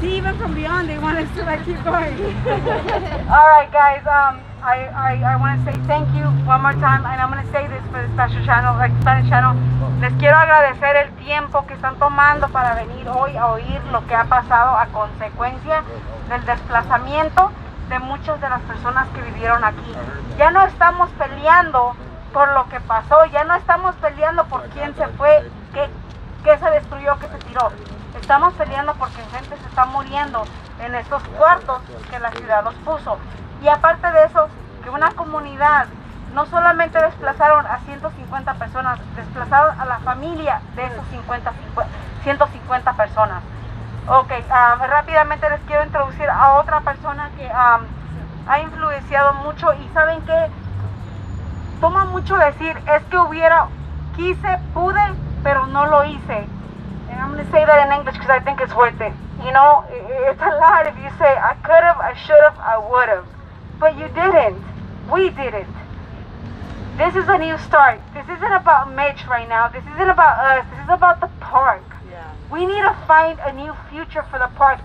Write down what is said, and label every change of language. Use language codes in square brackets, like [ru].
[en] See, even from beyond, they want us to keep going. All right, guys. I want to say thank you one more time, and I'm going to say this for the special channel, Spanish channel. [es] Les quiero agradecer el tiempo que están tomando para venir hoy a oír lo que ha pasado a consecuencia del desplazamiento de muchas de las personas que vivieron aquí. Ya no estamos peleando por lo que pasó, ya no estamos peleando por quién se fue, qué se destruyó, qué se tiró. Estamos peleando porque gente se está muriendo en estos cuartos que la ciudad los puso. Y aparte de eso, que una comunidad, no solamente desplazaron a 150 personas, desplazaron a la familia de esos 150 personas. Ok, rápidamente les quiero introducir a otra persona que ha influenciado mucho, y ¿saben qué? Toma mucho decir, es que quise, pude, pero no lo hice. [en] And I'm going to say that in English because I think it's worth it. It's a lot if you say, I could have, I should have, I would have. But you didn't. We didn't. This is a new start. This isn't about Mitch right now. This isn't about us. This is about the park. Yeah. We need to find a new future for the park.